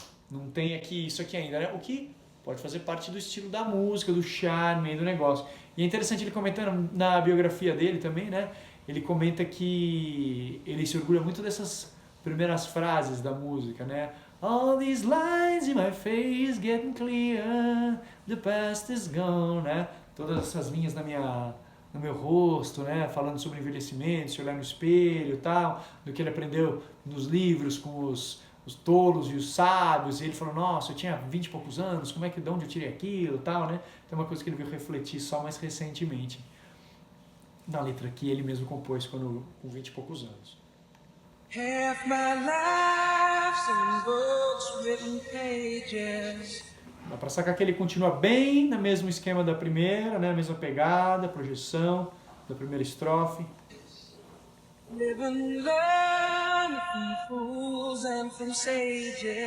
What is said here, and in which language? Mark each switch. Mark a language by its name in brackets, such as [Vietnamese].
[Portuguese] Não tem aqui isso aqui ainda, né? O que pode fazer parte do estilo da música, do charme, do negócio. E é interessante ele comentando na biografia dele também, né? Ele comenta que ele se orgulha muito dessas primeiras frases da música, né? [English] All these lines in my face getting clear, the past is gone, né? [Portuguese] Todas essas linhas no meu rosto, né? Falando sobre envelhecimento, se olhar no espelho e tal, do que ele aprendeu nos livros com os tolos e os sábios, e ele falou, nossa, eu tinha 20 e poucos anos, de onde eu tirei aquilo e tal, né? Então é uma coisa que ele veio refletir só mais recentemente, na letra que ele mesmo compôs com 20 e poucos anos. [English] Half my life's in books, written pages. [Portuguese] Dá pra sacar que ele continua bem no mesmo esquema da primeira, né? A mesma pegada, projeção da primeira estrofe. [English] Live and learn from fools and from sages.